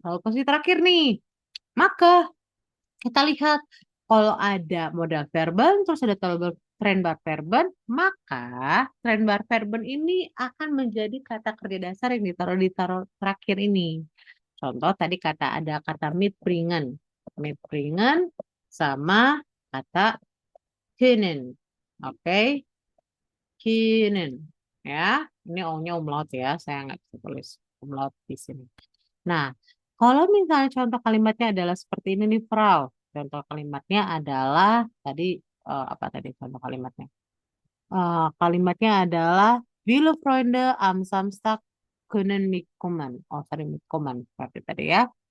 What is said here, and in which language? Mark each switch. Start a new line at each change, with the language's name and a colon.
Indonesian: Selalu posisi terakhir nih. Maka kita lihat kalau ada modal verben terus ada trendbar verben, maka trendbar verben ini akan menjadi kata kerja dasar yang ditaruh terakhir ini. Contoh tadi ada kata mitbringen. Mitbringen sama kata können. Oke. Können. Ya, ini O-nya umlaut ya. Saya nggak bisa tulis umlaut di sini. Nah, kalau misalnya contoh kalimatnya adalah seperti ini nih, Frau. Contoh kalimatnya adalah tadi apa tadi contoh kalimatnya? Kalimatnya adalah
German: Viele Freunde am Samstag können mitkommen.
English: Oh, sorry,
German: mitkommen.
Indonesian: Seperti tadi ya.